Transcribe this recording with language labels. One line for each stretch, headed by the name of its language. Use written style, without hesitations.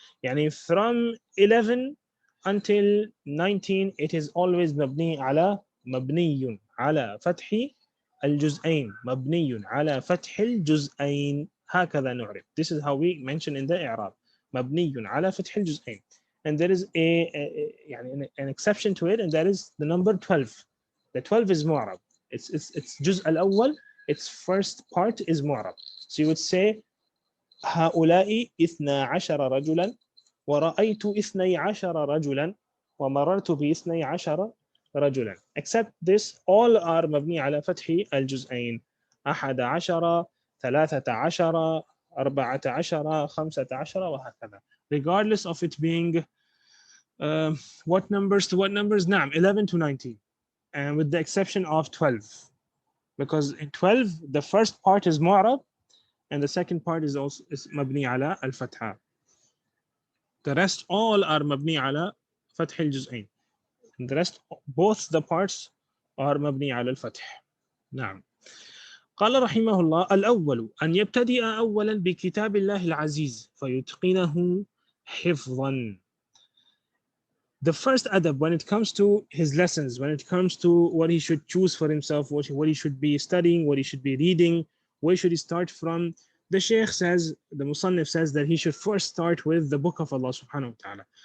English: يعني from 11 until 19 it is always
Arabic: مبني على فتح الجزئين. مبني على فتح الجزئين. هكذا نعرف.
English: This is how we mention in the إعراب.
Arabic: مبني على فتح الجزئين.
English: And there is يعني an exception to it, and that is the number 12. The 12 is mu'rab. It's
Arabic: جزء الأول.
English: Its first part is mu'rab. So you would say
Arabic: هؤلاء 12 رجلا ورأيت 12 رجلا ومررت ب12 رجلا.
English: Except this, all are
Arabic: مبني على فتح الجزئين. 11 13 14 15 وهكذا.
English: Regardless of it being what numbers to what numbers?
Arabic: نعم,
English: 11 to 19. And with the exception of 12, because in 12 the first part is mu'rab and the second part is also mabni ala al-fatha. The rest all are mabni ala fath al-juz'ain. And the rest, both the parts are mabni ala al-fath.
Arabic: نعم. قال رحمه الله الأول أن يبتدئ أولا بكتاب الله العزيز فيتقنه حفظا.
English: The first adab when it comes to his lessons, when it comes to what he should choose for himself, what he should be studying, what he should be reading, where should he start from, the shaykh says, the musannif says that he should first start with the book of Allah subhanahu wa ta'ala.